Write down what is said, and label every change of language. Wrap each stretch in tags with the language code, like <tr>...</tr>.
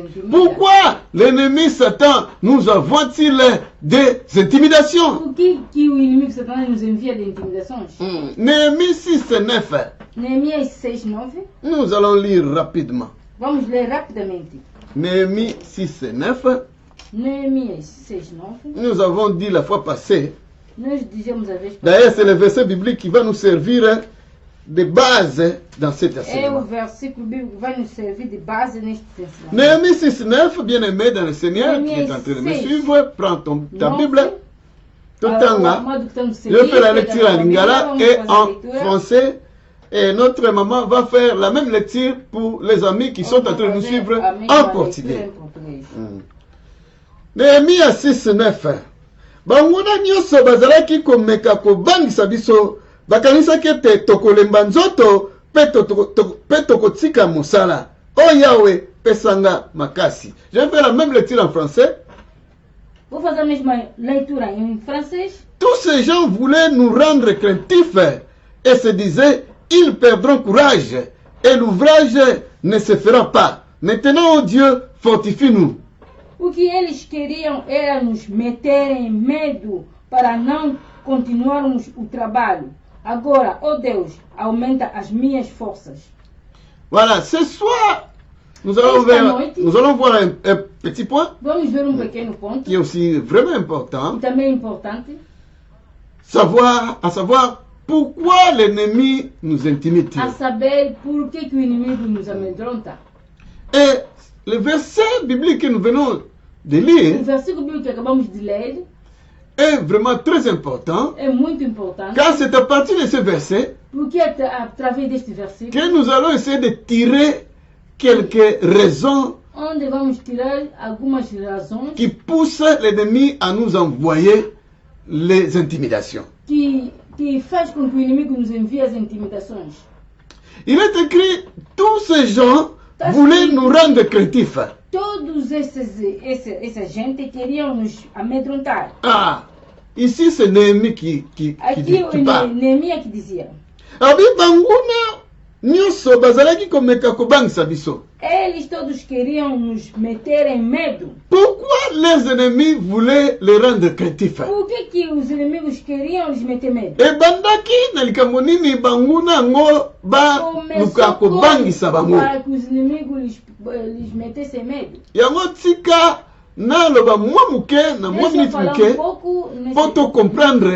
<fr>Pourquoi l'ennemi Satan nous envoie-t-il des intimidations?</fr> <pt>Por que o inimigo Satanás nos envia de intimidações?</pt> <fr>Néhémie 6:9.</fr> <pt>Neemias 6:9.</pt> <fr>Nous allons lire rapidement.</fr> <pt>Vamos ler rapidamente.</pt> <fr>Néhémie 6:9.</fr> <pt>Neemias 6:9.</pt> <fr>Nous avons dit la fois passée.</fr> <pt>Nós dizemos a vez</pt> <fr>D'ailleurs, c'est le verset biblique qui va nous servir de base dans cet</fr> <pt>é o</pt> <fr>enseignement.</fr> <pt>versículo bíblico que vai nos servir de base neste ensinamento.</pt> <fr>Néhémie 6:9, bien-aimé dans le Seigneur, qui est en train de me suivre, prends ta Bible.</fr> <ln>Totanga,</ln> <fr>je fais la lecture en lingala et en français. Et notre maman va faire la même lecture pour les amis qui sont en train de nous suivre en portugais.</fr> <ln>Néhémie 6:9. Banguna nyonso bazalaki komeka kobangisa biso bakanisaki ete tokolemba nzoto pe tokotika mosala. O Yahweh, pesanga makasi.</ln> <fr>Je vais faire la même lecture en français.</fr> <pt>Vou fazer a mesma leitura em francês.</pt> <fr>Tous ces gens voulaient nous rendre craintifs et se disaient, ils perdront courage et l'ouvrage ne se fera pas. Maintenant, oh Dieu, fortifie-nous.</fr> <pt>O que eles queriam era nos meter em medo para não continuarmos o trabalho. Agora, oh Deus, aumenta as minhas forças.</pt> <fr>Voilà, ce soir, nous allons voir un petit point</fr> <pt>Vamos ver pequeno ponto</pt> <fr>qui est aussi vraiment important,</fr> <pt>que também é importante.</pt> <fr>à savoir pourquoi l'ennemi nous intimide.</fr> <pt>A saber por que o inimigo nos amedronta.</pt> <fr>Et le verset biblique que nous venons de</fr> <pt>O</pt> <fr>lire</fr> <pt>versículo bíblico que acabamos de ler</pt> <fr>est vraiment très important,</fr> <pt>é muito importante,</pt> <fr>car c'est à partir de ce verset</fr> <pt>porque através deste versículo</pt> <fr>que nous allons essayer de tirer quelques raisons</fr> <pt>onde vamos tirar algumas razões</pt> <fr>qui poussent l'ennemi à nous envoyer les intimidations.</fr> <pt>que faz com que o inimigo nos envie as intimidações.</pt> <fr>Il est écrit, tous ces gens voulaient nous rendre craintifs.</fr> <pt>Todos essa gente queriam nos amedrontar.</pt> <fr>Ah, ici c'est Néhémie qui</fr> <pt>Aqui</pt> <fr>parle.</fr> <pt>Neemias que dizia.</pt> <ln>Abi banguna nyonso bazalaki komeka kobangisa biso.</ln> <pt>Eles todos queriam nos meter em medo.</pt> <fr>Pourquoi les ennemis voulaient les rendre craintifs?</fr> <pt>Por que os inimigos queriam nos meter medo?</pt> <ln>Ebandaki na likambo nini banguna yango baluka kobangisa bango.</ln> <pt>Para que os inimigos lhes metessem medo.</pt> <ln>Yango tika naloba mwa muke na mwa minute muke po to</ln> <fr>comprendre</fr>